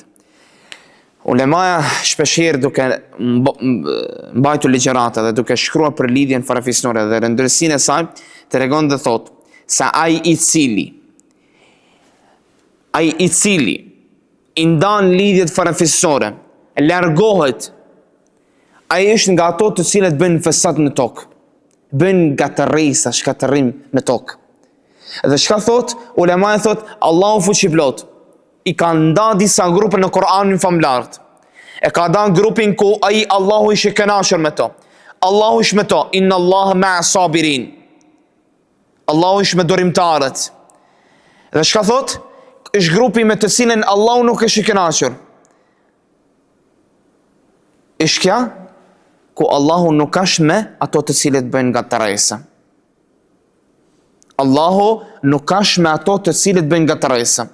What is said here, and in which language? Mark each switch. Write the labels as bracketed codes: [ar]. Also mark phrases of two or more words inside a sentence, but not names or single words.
[sq] Ulemaja shpeshherë duke mbajtur ligjërata dhe duke shkruar për lidhjen farefisnore dhe rëndërsinë e saj, tregon dhe thot se ai i cili i ndan lidhjet farefisnore, largohet, ai është nga ato të cilët bën fesat në tokë, bën gatërresa, shkatërrim në tokë. Dhe çka thot? Ulemaja thot Allahu fuqiplot i ka nda disa grupe në Kur'anin famlart. E ka nda grupin ku ai Allahu ishte kënaqur me to. Allahu është me to, [ar] إن الله مع الصابرين. [sq] Allahu është me dorimtarët. Dhe çka thot? Është grupi me të cilën Allahu nuk është i kënaqur. Është kja ku Allahu nuk është me ato të cilët bëjnë gatërresa. Allahu nuk është me ato të cilët bëjnë gatërresa.